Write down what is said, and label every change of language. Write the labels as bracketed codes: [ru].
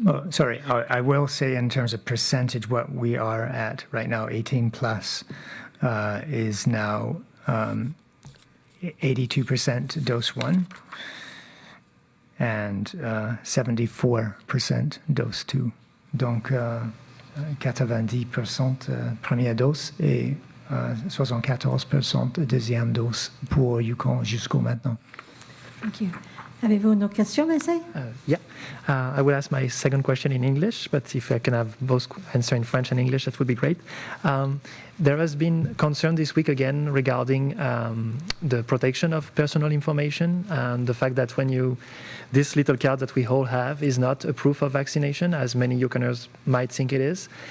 [en] Sorry, I will say in terms of percentage what we are at right now, 18 plus is now 82% dose 1 and 74% dose 2. [fr] Donc 90% première dose et 74% deuxième dose pour Yukon jusqu'au maintenant. [en] Thank you. [fr] Avez-vous une autre question, Vincent? [en] I will ask my second question in English, but if I can have both answer in French and English, that would be great. There has been concern this week again regarding the protection of personal information and the fact that this little card that we all have is not a proof of vaccination, as many Yukoners might think it is.